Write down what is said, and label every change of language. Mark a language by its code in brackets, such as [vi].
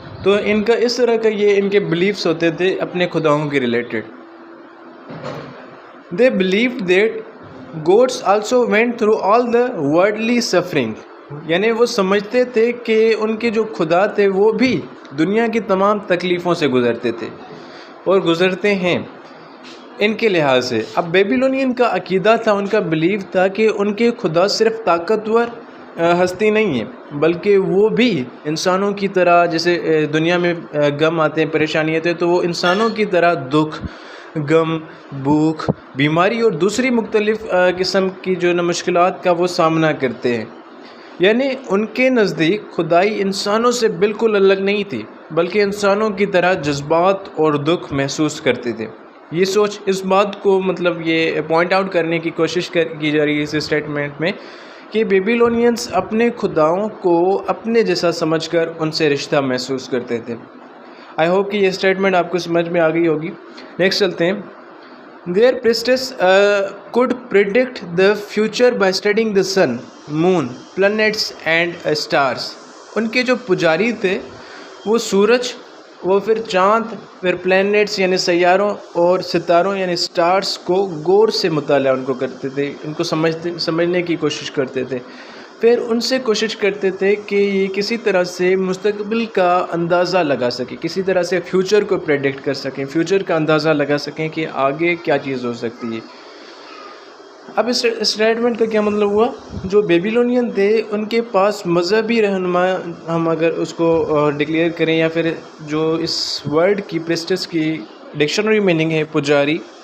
[ur] تو ان کا اس طرح کا یہ ان کے بلیفز ہوتے تھے اپنے خداؤں کے related. [en] They believed that gods also went through all the worldly suffering. [ur] یعنی وہ سمجھتے تھے کہ ان کے جو خدا تھے وہ بھی دنیا کی تمام تکلیفوں سے گزرتے تھے اور گزرتے ہیں ان کے لحاظ سے. اب بیبیلونین کا عقیدہ تھا، ان کا بلیف تھا کہ ان کے خدا صرف طاقتور ہستی نہیں ہے بلکہ وہ بھی انسانوں کی طرح، جیسے دنیا میں غم آتے ہیں، پریشانی آتے ہیں، تو وہ انسانوں کی طرح دکھ، غم، بھوک، بیماری اور دوسری مختلف قسم کی جو مشکلات کا وہ سامنا کرتے ہیں. یعنی ان کے نزدیک خدائی انسانوں سے بالکل الگ نہیں تھی بلکہ انسانوں کی طرح جذبات اور دکھ محسوس کرتے تھے. یہ سوچ اس بات کو یہ پوائنٹ آؤٹ کرنے کی کوشش کی جا رہی ہے اس اسٹیٹمنٹ میں کہ بیبیلونینز اپنے خداؤں کو اپنے جیسا سمجھ کر ان سے رشتہ محسوس کرتے تھے. آئی ہوپ کہ یہ اسٹیٹمنٹ آپ کو سمجھ میں آ گئی ہوگی. نیکسٹ چلتے ہیں. [en] Their priestess could predict the future by studying the sun, moon, planets and stars. [ur] ان کے جو پجاری تھے وہ سورج، وہ پھر چاند، پھر پلینٹس یعنی سیاروں اور ستاروں یعنی سٹارز کو غور سے مطالعہ ان کو کرتے تھے، ان کو سمجھنے کی کوشش کرتے تھے. پھر ان سے کوشش کرتے تھے کہ یہ کسی طرح سے مستقبل کا اندازہ لگا سکیں، کسی طرح سے فیوچر کو پریڈکٹ کر سکیں، فیوچر کا اندازہ لگا سکیں کہ آگے کیا چیز ہو سکتی ہے۔ اب اس اسٹیٹمنٹ کا کیا مطلب ہوا؟ جو بیبیلونین تھے ان کے پاس مذہبی رہنما، ہم اگر اس کو ڈکلیئر کریں، یا پھر جو اس ورڈ کی پریسٹس کی ڈکشنری میننگ ہے پجاری،